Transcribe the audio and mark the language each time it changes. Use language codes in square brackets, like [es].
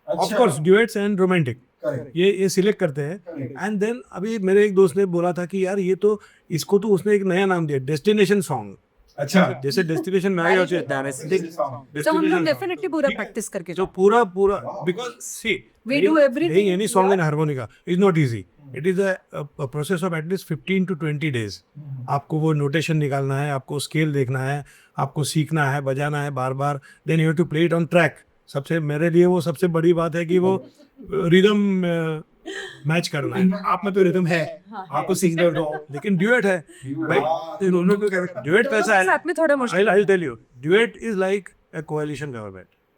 [en] of course [hi] duets and romantic ये select करते हैं. एंड देन अभी मेरे एक दोस्त ने बोला था कि यार ये तो इसको तो उसने एक नया नाम दिया, डेस्टिनेशन सॉन्ग. अच्छा, जैसे डेस्टिनेशन में आया होता तो हम लोग डेफिनेटली पूरा प्रैक्टिस करके जो पूरा because C [en] We do everything. playing any song in harmonica is not easy. It is a process of at least 15 to 20 days. [hi] आपको वो नोटेशन निकालना है, आपको स्केल देखना है, आपको सीखना है, बजाना है बार बार. [en] Then you have to play it on track. [hi] सबसे मेरे लिए वो सबसे बड़ी बात है कि वो रिदम मैच करना है. आप में तो रिदम है, आपको सीखना दो, लेकिन ड्यूएट है भाई, दोनों को ड्यूएट कैसा है, साथ में थोड़ा मुश्किल. [en] I'll tell you, duet is like a coalition government.